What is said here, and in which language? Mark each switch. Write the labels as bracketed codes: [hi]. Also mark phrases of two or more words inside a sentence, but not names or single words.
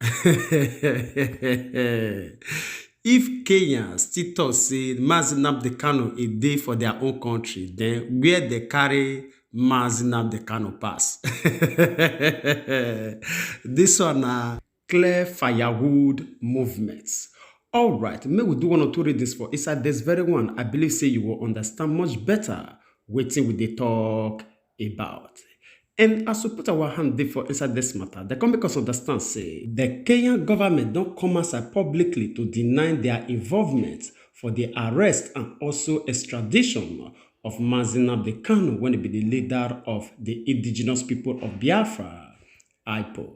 [pcm] If Kenya still talk say Nnamdi Kanu a day for their own country, then where they carry Nnamdi Kanu pass? This one na clear firewood movements. All right, may we do one or two readings for inside this very one. I believe say you will understand much better wetin we dey talk about. And as we put our hand there for inside this matter, they come make us understand say the Kenyan government don't come outside publicly to deny their involvement for the arrest and also extradition of Nnamdi Kanu when he be the leader of the indigenous people of Biafra, IPOB.